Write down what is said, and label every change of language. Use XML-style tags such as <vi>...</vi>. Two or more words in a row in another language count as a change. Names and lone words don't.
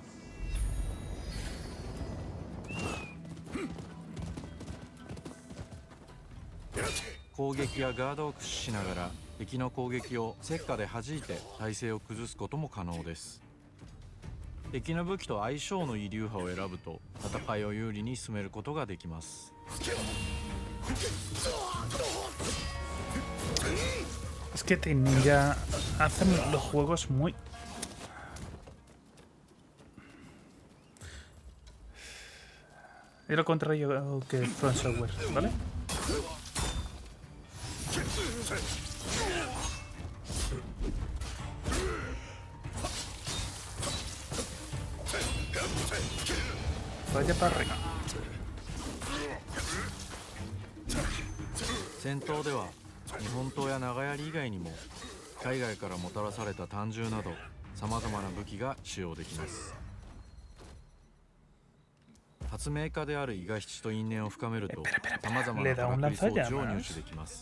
<ja>攻撃やガードを駆使しながら敵の攻撃を石火で弾いて体勢を崩すことも可能です。敵の武器と相性のいい流派を選ぶと戦いを有利に進めることができます。</ja> <es>Es que Ninja hacen los juegos muy... Es lo contrario que From Software, ¿vale? Vaya para arriba.</es> <ja>戦闘では日本刀や長槍以外にも海外からもたらされた短銃などさまざまな武器が使用できます。発明家である伊賀七と因縁を深めるとさまざまなからくり装置を入手できます。</ja>